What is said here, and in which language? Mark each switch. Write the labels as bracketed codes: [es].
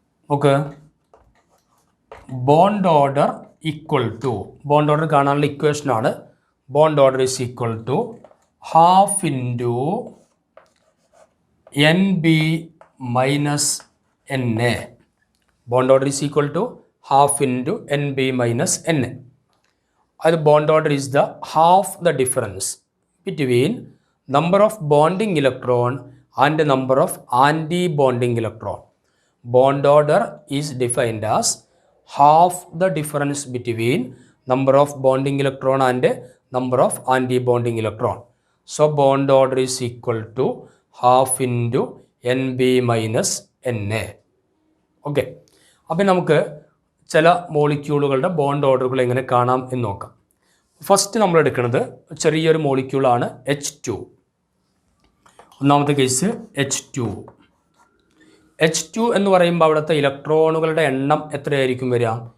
[en] okay, bond order equal to, bond order [ml] കാണാനുള്ള ഇക്വേഷനാണ് [en] Bond order is equal to half into N B minus N A. Bond order is equal to half into N B minus N A. അത് bond order is the half the difference between number of bonding electron and number of anti bonding electron. Bond order is defined as half the difference between number of bonding electron and number of anti-bonding electron. So bond order is equal to half into Nb minus Na. [ml] Okay, അപ്പം നമുക്ക് ചില മോളിക്യൂളുകളുടെ bond ഓർഡറുകൾ എങ്ങനെ കാണാം എന്ന് നോക്കാം. First നമ്മൾ എടുക്കുന്നത് ചെറിയൊരു മോളിക്യൂളാണ് H2. ഒന്നാമത്തെ കേസ് H2. H2 എന്ന് പറയുമ്പോൾ അവിടുത്തെ ഇലക്ട്രോണുകളുടെ എണ്ണം എത്രയായിരിക്കും വരിക?